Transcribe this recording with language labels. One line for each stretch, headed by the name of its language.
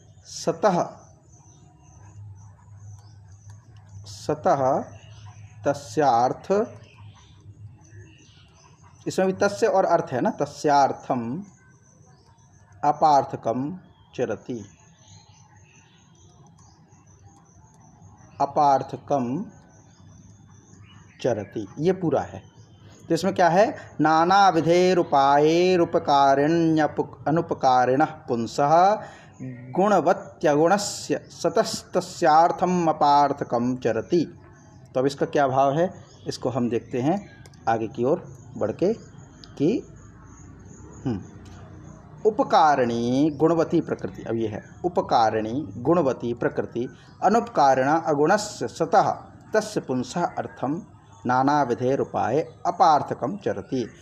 Hindi: सतः, सतः तस्यार्थ, इसमें भी तस्य और अर्थ है ना,
Sanskrit: तस्यार्थम अपार्थकम चरति, अपार्थकम चरति,
Hindi: ये पूरा है। तो इसमें क्या है?
Sanskrit: नाना विधेरुपायेरुपकारिण्य अनुपकारिणः पुंसः गुणवत्यगुणस्य सतस्तस्यार्थम अपार्थकम चरति।
Hindi: तो अब इसका क्या भाव है, इसको हम देखते हैं आगे की ओर बढ़ के कि
Sanskrit: उपकारिणी गुणवती प्रकृति।
Hindi: अब ये है
Sanskrit: उपकारिणी गुणवती प्रकृति अनुपकारिणा अगुणस्य सतः तस्य पुंसः अर्थम नाना विधेर उपाय अपार्थकम चरति।